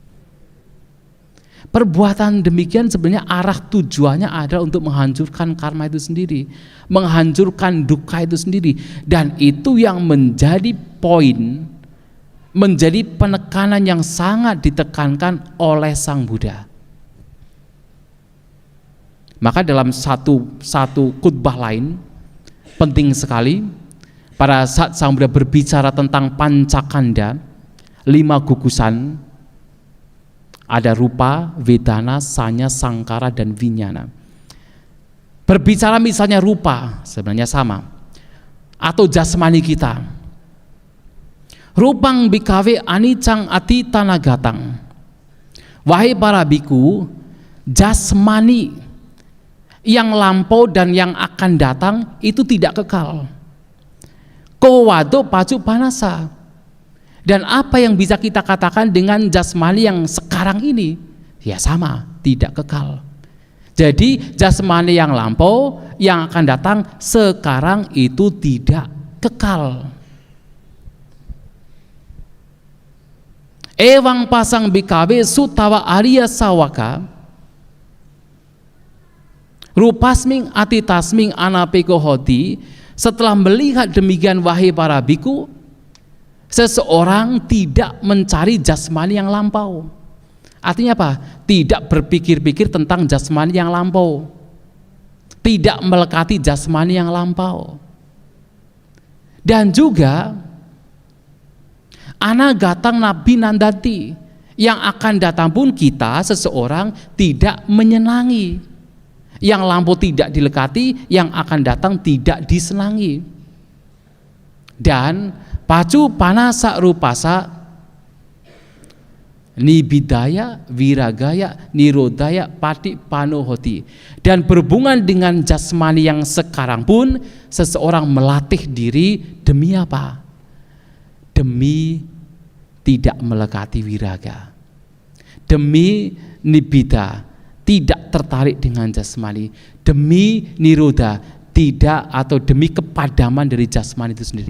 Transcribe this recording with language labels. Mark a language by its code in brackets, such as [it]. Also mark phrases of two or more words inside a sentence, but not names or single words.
[id] Perbuatan demikian sebenarnya arah tujuannya adalah untuk menghancurkan karma itu sendiri, menghancurkan dukkha itu sendiri, dan itu yang menjadi poin, menjadi penekanan yang sangat ditekankan oleh Sang Buddha. Maka dalam satu khutbah lain penting sekali pada saat Sang Buddha berbicara tentang pancakanda, 5 gugusan, ada [pi] rupa, vedana, sanya, sangkara, dan vinyana. [id] Berbicara misalnya rupa, sebenarnya sama, atau jasmani kita. [pi] Rupang bikawe anicang atitanagatang. [id] Wahai para biku, jasmani yang lampau dan yang akan datang itu tidak kekal. [pi] Kowado pacu panasa. [id] Dan apa yang bisa kita katakan dengan jasmani yang sekarang ini? Ya sama, tidak kekal. Jadi jasmani yang lampau, yang akan datang sekarang itu tidak kekal. [pi] Ewang pasang bikawe sutawa arya sawaka rupasming atitasming anapeko hoti. [id] Setelah melihat demikian, wahai para biku, seseorang tidak mencari jasmani yang lampau. Artinya apa? Tidak berpikir-pikir tentang jasmani yang lampau, tidak melekati jasmani yang lampau. Dan juga [pi] anagatang nabi nandati, [id] yang akan datang pun kita seseorang tidak menyenangi. Yang lampau tidak dilekati, yang akan datang tidak disenangi. [pi] Dan pacu panasa rupasa nibidaya wiragaya nirodaya pati panohoti. [id] Dan berhubungan dengan jasmani yang sekarang pun seseorang melatih diri demi apa? Demi tidak melekati wiraga, demi nibida, tidak tertarik dengan jasmani, demi niroda, tidak, atau demi kepadaman dari jasmani itu sendiri.